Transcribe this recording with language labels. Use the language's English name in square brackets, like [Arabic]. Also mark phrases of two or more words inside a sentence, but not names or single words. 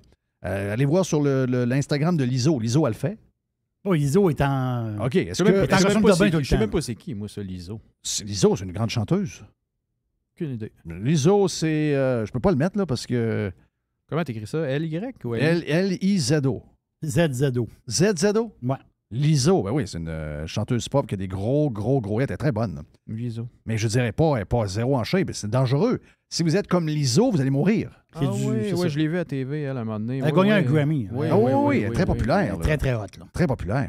[French] Allez voir sur l'Instagram de Liso. Liso, elle le fait. Oh, Liso est en... OK. Je sais même pas c'est qui, moi, ça, Liso. Liso, c'est une grande chanteuse. Aucune idée. Liso, c'est... je peux pas le mettre, là, parce que... Comment t'écris ça? L-Y ou L-I-Z-O. Z-Z-O. Z-Z-O? Ouais. Liso, ben oui, c'est une chanteuse pop qui a des gros hits. Elle est très bonne. Liso. Mais je dirais pas, elle n'est pas zéro en shape. C'est dangereux. Si vous êtes comme Liso, vous allez mourir. Oui, je l'ai vu à TV, elle, à un moment donné. Elle a gagné un Grammy. Oui, elle est très populaire. Elle est très hot. Là. Très populaire.